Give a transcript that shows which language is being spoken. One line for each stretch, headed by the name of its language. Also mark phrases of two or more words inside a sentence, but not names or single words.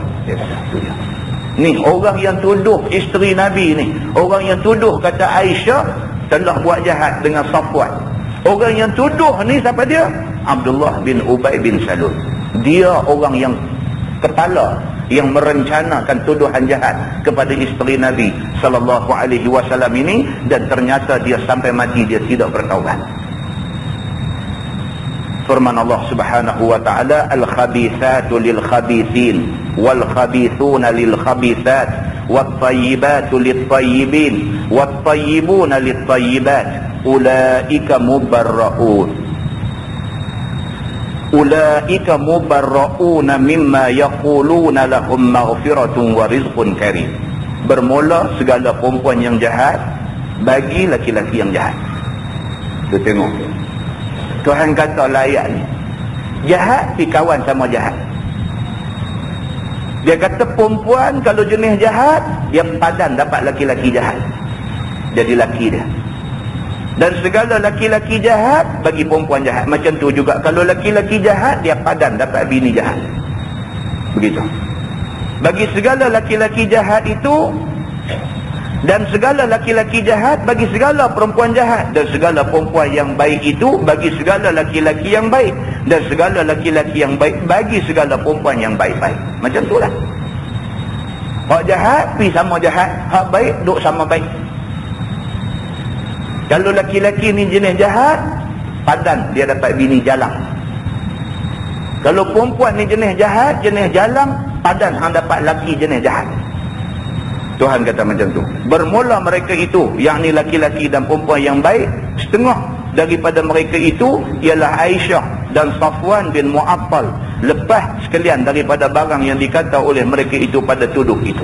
Malay: Ni orang yang tuduh isteri Nabi ni, orang yang tuduh kata Aisyah telah buat jahat dengan Safwan. Orang yang tuduh ni siapa dia? Abdullah bin Ubay bin Salul. Dia orang yang kepala yang merencanakan tuduhan jahat kepada isteri Nabi
Arabic: صلى الله عليه وسلم
Malay: ini, dan ternyata dia sampai mati dia tidak bertaubat. Firman Allah
Arabic: سبحانه وتعالى الخبيثات للخبيثين والخبيثون للخبيثات والطيبات للطيبين والطيبون للطيبات أولئك مبرءون مما يقولون لهم مغفرة ورزق كريم.
Malay: Bermula segala perempuan yang jahat bagi laki-laki yang jahat. Tu tengok, Tuhan kata layak ni jahat, pi kawan sama jahat. Dia kata perempuan kalau jenis jahat, dia padan dapat laki-laki jahat, jadi laki dia. Dan segala laki-laki jahat bagi perempuan jahat. Macam tu juga kalau laki-laki jahat, dia padan dapat bini jahat. Begitu. Bagi segala laki-laki jahat itu, Dan segala laki-laki jahat bagi segala perempuan jahat, dan segala perempuan yang baik itu bagi segala laki-laki yang baik, dan segala laki-laki yang baik bagi segala perempuan yang baik-baik. Macam itulah. Hak jahat pergi sama jahat, hak baik duk sama baik. Kalau laki-laki ni jenis jahat, padan dia dapat bini jalang. Kalau perempuan ni jenis jahat, jenis jalang, padan hang dapat laki jenis jahat. Tuhan kata macam tu. Bermula mereka itu, yakni laki-laki dan perempuan yang baik, setengah daripada mereka itu ialah Aisyah dan Safwan bin Mu'attal, lepas sekalian daripada barang yang dikata oleh mereka itu pada tuduh itu.